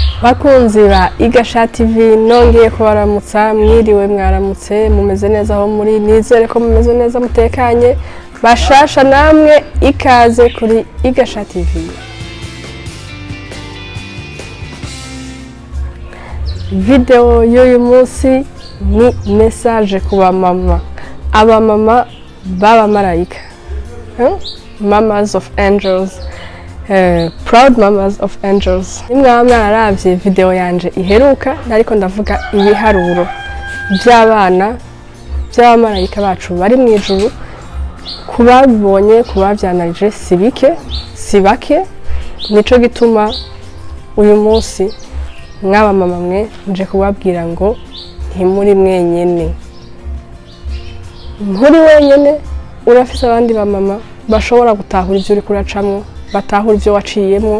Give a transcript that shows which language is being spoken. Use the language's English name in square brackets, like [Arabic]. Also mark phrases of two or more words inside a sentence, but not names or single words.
[Rundi] Bakunzi ba IgA Cha TV nongeye kubaramutsa mwiriwe mwaramutse mumeze neza aho muri nizere ko mumeze neza mutekanye bashasha namwe ikaze kuri IgA Cha TV. Video y'uyu munsi ni message kuba mama abamama baba malayika, [English] mamas of angels. Proud mamas of angels. [Rundi] Nimwe mwaravye video yanje iheruka nariko ndavuga ibiharuro by'abana by'abamarayika bacu bari mw'ijuru, kubabonye kubavyanarije sibake nico gituma uyu munsi mwaba mama mwe nje kubabwira ngo ntimuri mwenyene, nturi wenyene, urafise abandi ba mama bashobora gutahura ivyo uri kuracamwo, batahura ivyo waciyemwo.